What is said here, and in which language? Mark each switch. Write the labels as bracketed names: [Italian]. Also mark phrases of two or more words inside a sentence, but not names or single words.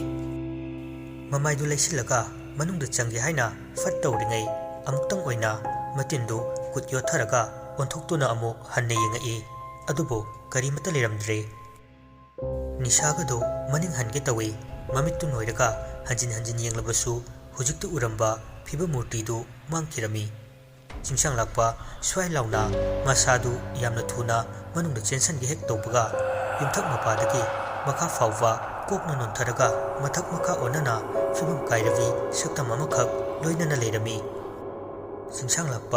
[Manipuri] ꯃꯃꯥꯏꯗꯨ ꯂꯩꯁꯤꯜꯂꯒ ꯃꯅꯨꯡꯗ ꯆꯪꯒꯦ ꯍꯥꯏꯅ ꯐꯠ ꯇꯧꯔꯤꯉꯩ ꯑꯃꯨꯛꯇꯪ ꯑꯣꯏꯅ ꯃꯇꯤꯟꯗꯨ ꯀꯨꯠ ꯌꯣꯠꯊꯔꯒ ꯑꯣꯟꯊꯣꯛꯇꯨꯅ ꯑꯃꯨꯛ ꯍꯟꯅ ꯌꯦꯡꯉꯛꯏ꯫ ꯑꯗꯨꯕꯨ ꯀꯔꯤꯃꯠꯇ ꯂꯩꯔꯝꯗ꯭ꯔꯦ꯫ ꯅꯤꯁꯥꯒꯗꯨ ꯃꯅꯤꯡ ꯍꯟꯒꯦ ꯇꯧꯏ꯫ ꯃꯃꯤꯠꯇꯨ ꯅꯣꯏꯔꯒ ꯍꯟꯖꯤꯟ ꯌꯦꯡꯂꯕꯁꯨ ꯍꯧꯖꯤꯛꯇ ꯎꯔꯝꯕ ꯐꯤꯕꯝ ꯃꯨꯔꯇꯤꯗꯨ ꯃꯥꯡꯈꯤꯔꯝꯃꯤ꯫ ꯆꯤꯡꯁꯥꯡ ꯂꯥꯛꯄ ꯁ꯭ꯋꯥꯏ ꯂꯥꯎꯅ ꯃꯁꯥꯗꯨ ꯌꯥꯝꯅ ꯊꯨꯅ ꯃꯅꯨꯡ ꯆꯦꯟꯁꯟ ꯒꯦ ꯍꯦꯛ ꯇꯧꯕꯒ ꯌꯨꯝꯊꯛ ꯃꯄꯥꯗꯒꯤ ꯃꯈꯥ ꯐꯥꯎꯋ ꯀꯣꯛꯅ ꯅꯣꯡꯊꯔꯒ ꯃꯊꯛ ꯃꯈꯥ ꯑꯣꯟꯅ ꯐꯤꯕꯝ ꯀꯥꯏꯔꯕꯤ ꯁꯛꯇꯝ ꯑꯃꯈꯛ ꯂꯣꯏꯅꯅ ꯂꯦꯔꯃꯤ ꯆꯤꯡꯁꯥꯡ ꯂꯥꯛꯄ